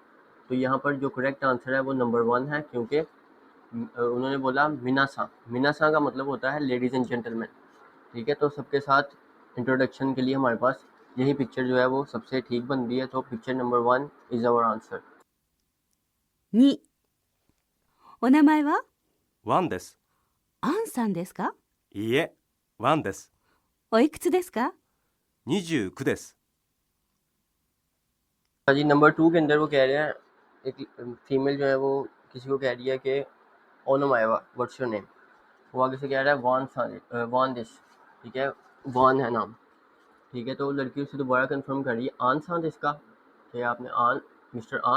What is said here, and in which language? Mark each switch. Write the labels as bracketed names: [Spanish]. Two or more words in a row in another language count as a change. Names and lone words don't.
[Hindi] तो यहाँ पर जो [English] correct answer [Hindi] है वो नंबर 1 है, क्योंकि उन्होंने बोला मिनासा। मिनासा का मतलब होता है [English] ladies and gentleman. [Hindi] ठीक है, तो सबके साथ इंट्रोडक्शन के लिए हमारे पास यही पिक्चर जो है वो सबसे ठीक बन रही है, तो [English] picture number 1 is our answer. [Japanese] 2、お名前はワンですアンさんですか？いいえワンですおいくつですか？ 29です [Hindi] जी नंबर 2 के अंदर वो कह रहे हैं एक फीमेल जो है वो किसी को कह रही है कि ओनोमाएवा [English] what's your name. [Hindi] वो आगे से कह रहा है [Japanese] ワンです. [Hindi] ठीक है, वान है नाम। ठीक है, तो लड़की उससे दोबारा कंफर्म कर रही है [Japanese] アンさんですか, [Hindi] कि आपने आन मिस्टर आन।